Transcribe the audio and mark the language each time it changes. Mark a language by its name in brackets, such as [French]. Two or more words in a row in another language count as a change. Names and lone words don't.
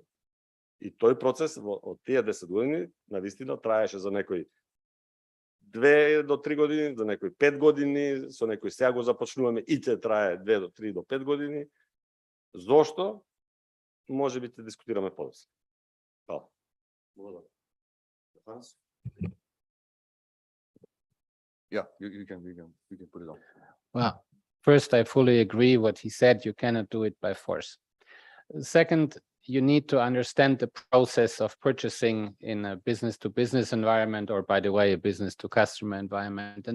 [Macedonian] И тој процес од тие 10 години навистина траеше за некои 2 до 3 години, за некои 5 години, со некои сега го започнуваме и ќе трае 2 до 3 до 5 години. Зошто? Може би ќе дискутираме подоцна. Hvala. [English] Yeah, you can put it on. Well, first, I fully agree what he said. You cannot do it by force. Second, you need to understand the process of purchasing in a business-to-business environment, or, by the way, a business-to-customer environment.